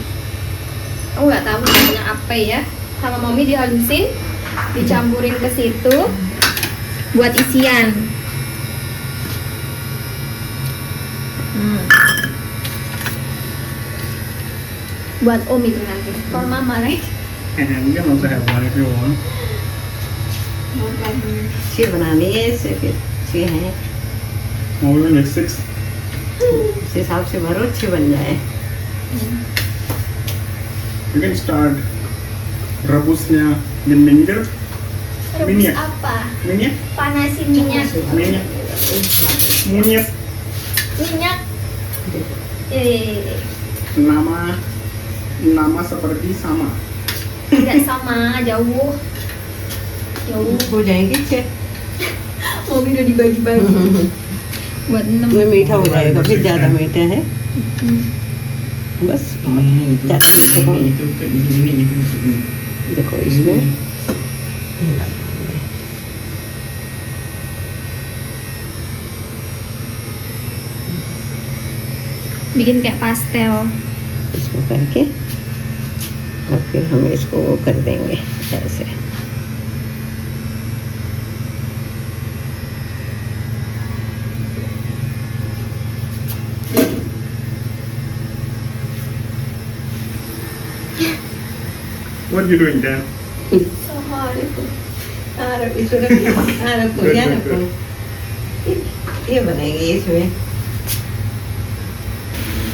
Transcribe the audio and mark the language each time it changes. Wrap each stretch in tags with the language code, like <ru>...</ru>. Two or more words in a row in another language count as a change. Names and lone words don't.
<id>Aku nggak tahu namanya apa ya. Sama Mommy dihalusin, dicampurin ke situ buat isian. Buat Om itu nanti.</id> <en>For Mama, right? And you can also have one if you want.</en> <hi>छः बना लिए इससे फिर छः हैं.</hi> <en>Now we will make 6.</en> <hi>उस हिसाब से भरो 6 बन जाए.</hi> <en>You can start</en> <id>rebusnya dengan minyak. Rebus Minyak. apa? Minyak? Panasin minyak. Minyak. Minyak. Minyak. Nama seperti sama. Tidak sama, jauh. Jauh.</id> <hi>हो जाएंगे 6.</hi> <id>Momi udah dibagi-bagi buat 6.</id> <hi>में मीठा हो जाएगा, फिर ज़्यादा मीठा है. बस देखो इसमें</hi> <id>Bikin kayak pastel.</id> <hi>इसको करके और फिर हम इसको वो कर देंगे ऐसे.</hi> <en>What are you doing, Dan? So hard.</en> <hi>इसको रखो Good, क्या good, रखो. ये बनाएंगे इसमें.</hi>